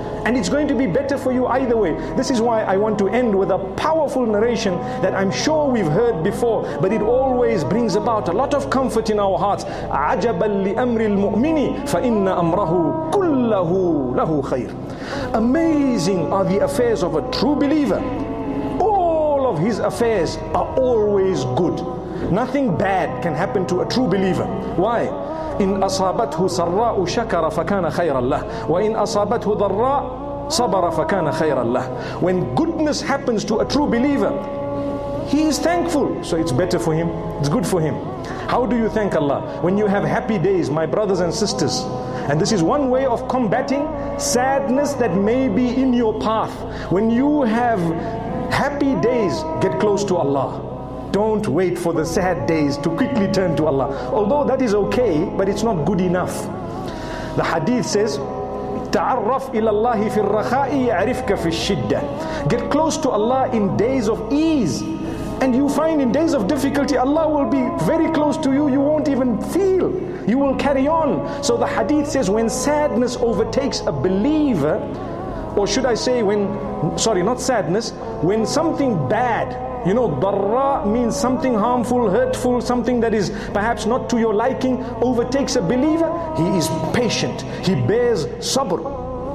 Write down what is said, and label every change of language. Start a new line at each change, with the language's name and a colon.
English: And it's going to be better for you either way. This is why I want to end with a powerful narration that I'm sure we've heard before, but it always brings about a lot of comfort in our hearts.
Arabic: عَجَبًا لِأَمْرِ الْمُؤْمِنِ فَإِنَّ أَمْرَهُ كُلَّهُ لَهُ خَيْرٌ.
English: Amazing are the affairs of a true believer. All of his affairs are always good. Nothing bad can happen to a true believer. Why?
Arabic: إن أصابته سراء شكر فكان خيرا له وإن أصابته ضراء صبر فكان خيرا له.
English: When goodness happens to a true believer, he is thankful, so it's better for him, it's good for him. How do you thank Allah? When you have happy days, my brothers and sisters. And this is one way of combating sadness that may be in your path. When you have happy days, get close to Allah. Don't wait for the sad days to quickly turn to Allah. Although that is okay, but it's not good enough. The hadith says,
Arabic: تعرف إلى الله في الرخاء يعرفك في الشدة.
English: Get close to Allah in days of ease, and you find in days of difficulty, Allah will be very close to you. You won't even feel. You will carry on. So the hadith says, when sadness overtakes a believer, or should I say not sadness, when something bad, you know, darra means something harmful, hurtful, something that is perhaps not to your liking, overtakes a believer, he is patient, he bears sabr.